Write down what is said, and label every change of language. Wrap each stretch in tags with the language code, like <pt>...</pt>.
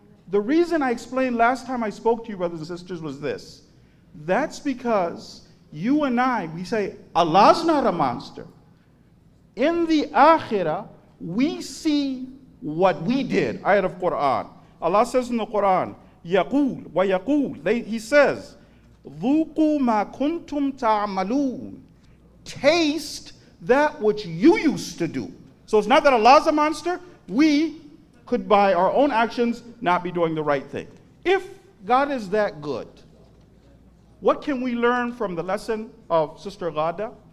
<en>The reason I explained last time I spoke to you, brothers and sisters, was this. That's because You and I, we say, Allah's not a monster. In the akhirah, we see what we did. Ayat of Quran. Allah says in the Quran,</en> <ar>يَقُول وَيَقُول.</ar> <en>He says,</en> <ar>ذُوقُوا مَا كُنْتُمْ تَعْمَلُونَ.</ar> <en>Taste that which you used to do. So it's not that Allah's a monster. We could, by our own actions, not be doing the right thing. If God is that good, what can we learn from the lesson of Sister Ghada?</en>